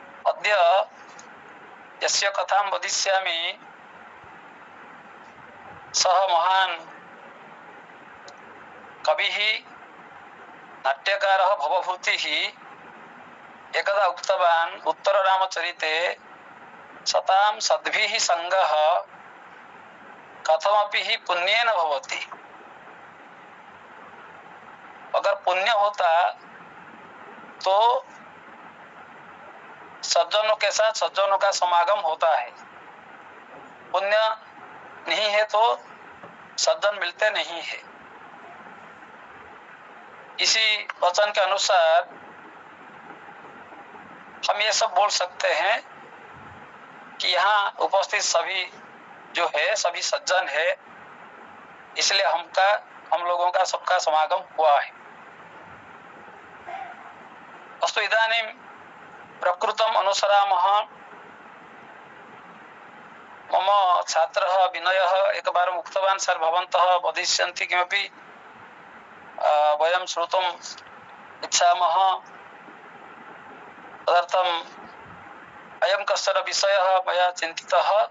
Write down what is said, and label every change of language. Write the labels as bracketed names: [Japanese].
[Sanskrit] अद्य यस्य कथां वदिष्यामि सः महान् कविः नाट्यकारः भवभूतिः एकदा उक्तवान् उत्तररामचरिते, सतां सद्भिः सङ्गः कथमपि हि पुण्येन भवति। [Hindi] अगर पुण्य होता तो सज्जनों के साथ सज्जनों का समागम होता है, पुण्य नहीं है तो सज्जन मिलते नहीं है। इसी वचन के अनुसार हम ये सब बोल सकते हैं कि यहाँ उपस्थित सभी जो है सभी सज्जन है, इसलिए हम लोगों का सबका समागम हुआ है। [Sanskrit] अस्तु इदानीं प्रकृतम् अनुसरामः। मम छात्रः विनयः एकवारम् उक्तवान्, सर् भवन्तः वदिष्यन्ति किमपि वयं श्रोतुम् इच्छामः, तदर्थम् अयं कश्चन विषयः मया चिन्तितः।